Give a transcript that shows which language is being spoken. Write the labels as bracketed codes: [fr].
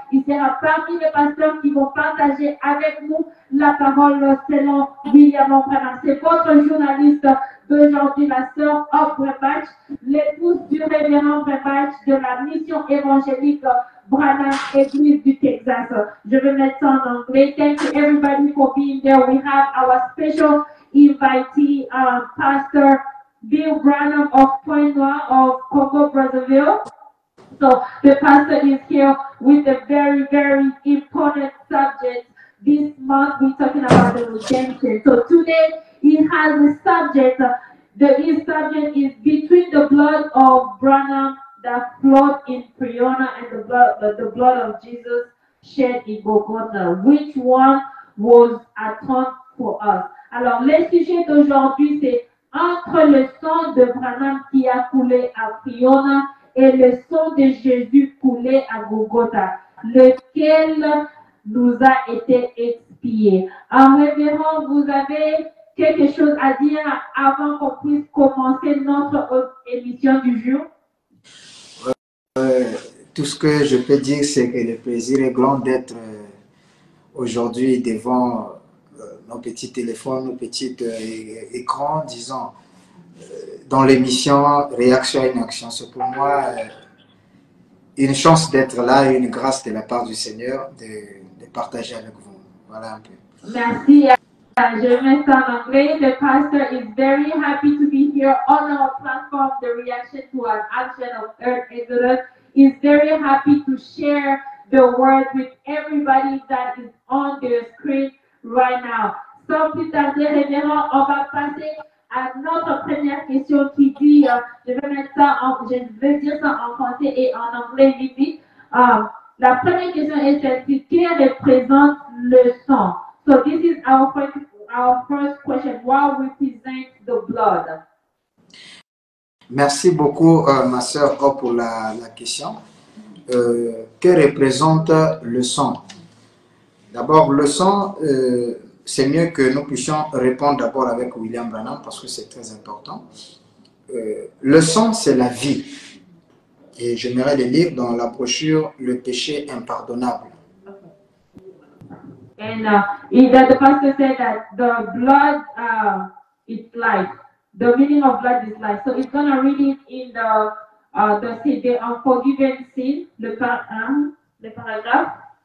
[fr] Il sera parmi les pasteurs qui vont partager avec nous la parole selon William Branham. C'est votre journaliste d'aujourd'hui, la sœur Brembach, l'épouse du révérend Brembach de la mission évangélique Branham Église du Texas. Je vais mettre ça en anglais. [en] Thank you everybody for being there. We have our special invitee, Pastor Bill Branham of Pointe-Noire of Congo-Brazzaville. So the pastor is here with a very, very important subject. This month we're talking about the redemption. So today he has a subject. His subject is between the blood of Branham that flowed in Priona and the blood of Jesus shed in Golgotha. Which one was atoned for us? [fr] Alors, le sujet d'aujourd'hui, c'est entre le sang de Branham qui a coulé à Priona et le sang de Jésus coulé à Golgotha, lequel nous a été expié. Révérend, vous avez quelque chose à dire avant qu'on puisse commencer notre émission du jour? Tout ce que je peux dire, c'est que le plaisir est grand d'être aujourd'hui devant nos petits téléphones, nos petits écrans, disons, dans l'émission Réaction à une action. C'est pour moi une chance d'être là et une grâce de la part du Seigneur de partager avec vous. Voilà un peu. Merci. Je mets ça en anglais. [en] The pastor is very happy to be here on our platform, the reaction to an action of Earth Exodus. He's very happy to share the word with everybody that is on the screen right now. [fr] Sans plus tarder, révérend, on va passer à notre première question qui dit, je vais dire ça en français et en anglais vite. La première question est celle-ci: qui représente le sang? [en] So this is our first question. What represents the blood? [fr] Merci beaucoup, ma sœur, pour la question. Que représente le sang? D'abord, le sang, c'est mieux que nous puissions répondre d'abord avec William Branham parce que c'est très important. Le sang, c'est la vie. Et j'aimerais le lire dans la brochure Le péché impardonnable. [en] And the pastor said that the blood is life. The meaning of blood is life. So it's going to read it in the unforgiven sin, [fr] le paragraphe.